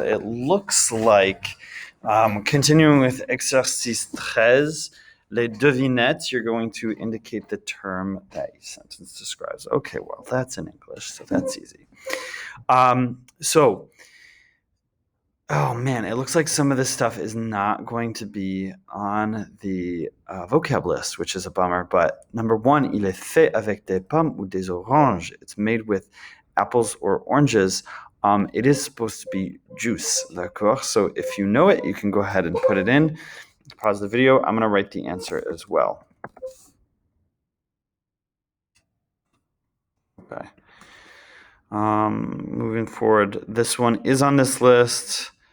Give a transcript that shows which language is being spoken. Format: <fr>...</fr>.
<en>It looks like, continuing with</en> <fr>exercice 13, les devinettes,</fr> <en>you're going to indicate the term that a sentence describes. Okay, well, that's in English, so that's easy. Oh man, it looks like some of this stuff is not going to be on the vocab list, which is a bummer. But number one,</en> <fr>il est fait avec des pommes ou des oranges.</fr> <en>It's made with apples or oranges. It is supposed to be juice,</en> <fr>d'accord?</fr> <en>So if you know it, you can go ahead and put it in. Pause the video. I'm going to write the answer as well. Okay. Moving forward, this one is on this list.</en>